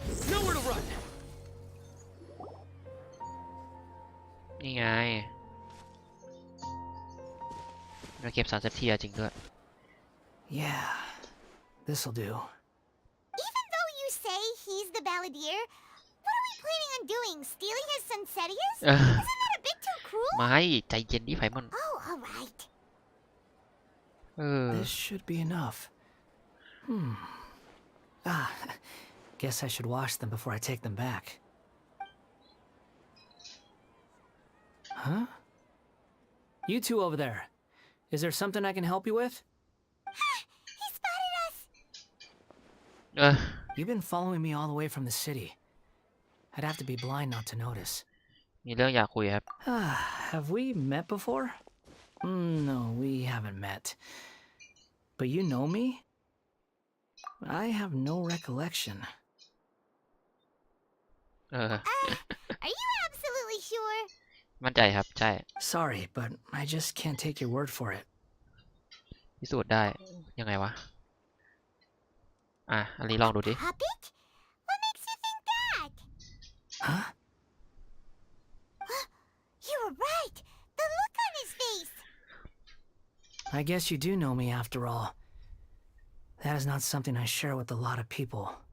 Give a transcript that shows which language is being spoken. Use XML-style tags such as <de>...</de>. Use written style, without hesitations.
<en>Nowhere to run.</en> <th>นี่ไงเราเก็บ3 เซฟเทียจริงด้วย</th> <en>Yeah, this'll do. Even though you say he's the balladeer, what are we planning on doing? Stealing his Sunsetias? Isn't that a bit too cruel?</en> <th>ไม่ใจเย็นดิไฟมัน</th> <en>Oh, alright. This should be enough. Ah, guess I should wash them before I take them back. Huh? You two over there. Is there something I can help you with? He spotted us. เออ You've been following me all the way from the city. I'd have to be blind not to notice.</en> <th>มีเรื่องอยากคุยครับ</th> <en>Have we met before? No, we haven't met. But you know me? I have no recollection. เออ Are you absolutely sure?</en> <th>มั่นใจครับใช่</th> <en>Sorry, but I just can't take your word for it.</en> <th>พิสูจน์ได้ยังไงวะอันนี้ลองดูดิ</th> <en>Puppet? What makes you think that? Huh? You were right. The look on his face. I guess you do know me after all. That is not something I share with a lot of people.</en>